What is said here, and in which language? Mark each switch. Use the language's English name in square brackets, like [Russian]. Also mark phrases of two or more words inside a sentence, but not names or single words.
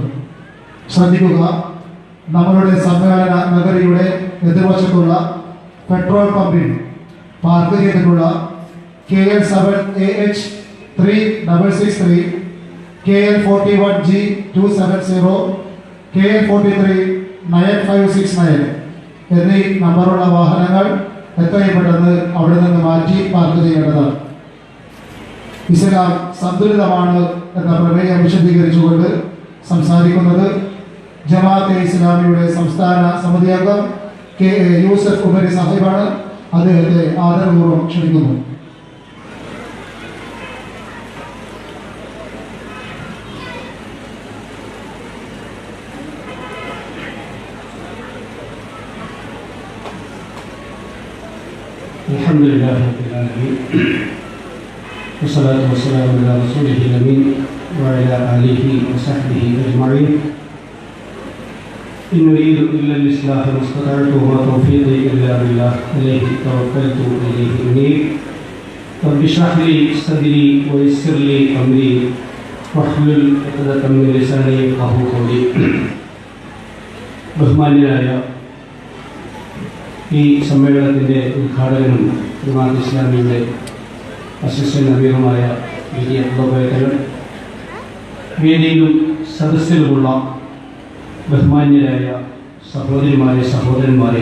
[Malayalam] ശ്രദ്ധിക്കുക, നമ്മളുടെ സമ്മേളന നഗരിയുടെ എതിർവശത്തുള്ള പെട്രോൾ പമ്പിൽ പാർക്ക് ചെയ്തിട്ടുള്ള KL7AH 3663, KL41G270, KL43 9569 എന്നീ നമ്പറുള്ള വാഹനങ്ങൾ എത്രയും പെട്ടെന്ന് അവിടെ നിന്ന് മാറ്റി പാർക്ക് ചെയ്യേണ്ടതാണ്. ഇസ്ലാം സന്തുലിതമാണ് എന്ന പ്രമേയം വിശദീകരിച്ചുകൊണ്ട് സംസാരിക്കുന്നത് ജമാഅത്തെ ഇസ്ലാമിയുടെ സംസ്ഥാന സമിതി അംഗം KA യൂസഫ് ഉമരി സാഹിബാണ്. അദ്ദേഹത്തെ ആദരപൂർവ്വം ക്ഷണിക്കുന്നു. [Arabic] الحمد لله رب العالمين والصلاة والسلام على رسوله الأمين وعلى آله وصحبه أجمعين. إن أريد إلا الإصلاح ما استطعت وما توفيقي إلا بالله عليه توكلت وإليه أنيب. رب اشرح لي صدري ويسر لي أمري واحلل عقدة من لساني يفقهوا قولي. [Malayalam] ബഹുമാന്യരായ ഈ സമ്മേളനത്തിൻ്റെ ഉദ്ഘാടകനും ജമാഅത്തെ ഇസ്ലാമിയുടെ അസിസ്റ്റന്റ് അമീറുമായ VT അബ്ദുൽ കോയ തങ്ങൾ, വേദിയിലും സദസ്സിലുമുള്ള ബഹുമാന്യരായ സഹോദരിമാരെ സഹോദരന്മാരെ,